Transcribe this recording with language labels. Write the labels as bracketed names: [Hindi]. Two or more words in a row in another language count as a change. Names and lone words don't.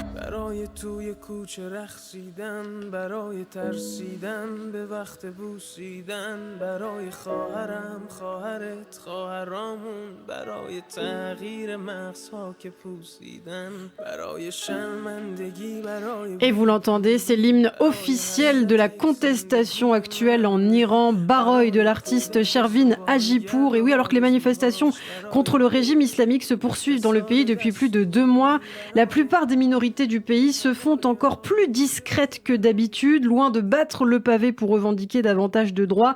[Persian] برای توی کوچه رقصیدن، برای ترسیدن به وقت بوسیدن، برای خواهرم، خواهرت، خواهرامون، برای تغییر مغزها که پوسیدن، برای شرمندگی، برای... [French] Et vous l'entendez, c'est l'hymne officiel de la contestation actuelle en Iran, Baroy de l'artiste Shervin Hajipour. Et oui, alors que les manifestations contre le régime islamique se poursuivent dans le pays depuis plus de 2 mois, la plupart des minorités du pays se font encore plus discrètes que d'habitude, loin de battre le pavé pour revendiquer davantage de droits.